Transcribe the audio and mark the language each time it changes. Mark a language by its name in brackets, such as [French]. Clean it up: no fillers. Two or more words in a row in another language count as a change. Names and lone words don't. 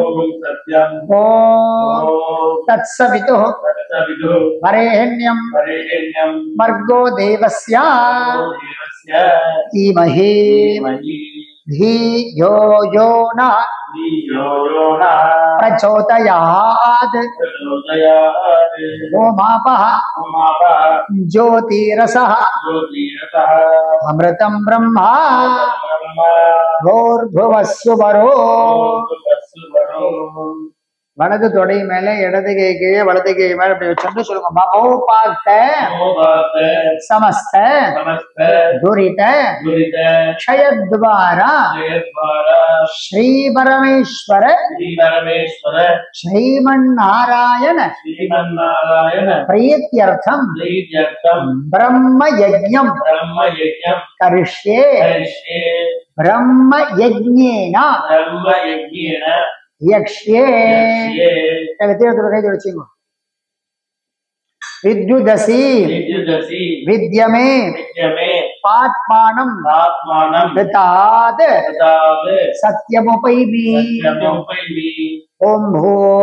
[Sanskrit] ओम तत्सवितुः वरेण्यं भर्गो देवस्य धीमहि धियो यो नः प्रचोदयात् ओमापः ज्योतिरसः अमृतं ब्रह्मा भूर्भुवस्सुवरो [Tamil] வலது தொடை மேல இடது கை கீழே வலது கை மேல அப்படி வச்சுட்டு சொல்லுங்க. [Sanskrit] ममोपात्त समस्त दुरित क्षयद्वारा श्री परमेश्वर श्रीमन्नारायण प्रीत्यर्थं ब्रह्म यज्ञं करिष्ये ब्रह्म यज्ञेन यक्ष्ये विद्युदसि विद्यमे पात्मानं कृतात् सत्यमुपैमि ओम भो